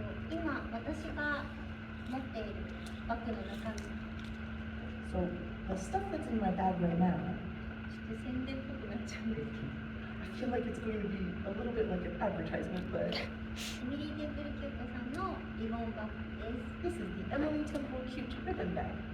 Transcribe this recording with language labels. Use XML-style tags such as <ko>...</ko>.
<ja>今私が持っているバッグの中身。</ja> <en>So the stuff that's in my bag right now,</en> <ja>ちょっと宣伝っぽくなっちゃうんですけど。</ja> <en>I feel like it's going to be a little bit like an advertisement, but</en> <ja>エミリー・テンプル・キュートさんのリボンバッグです。</ja> <en>this is the Emily Temple Cute Ribbon Bag.</en>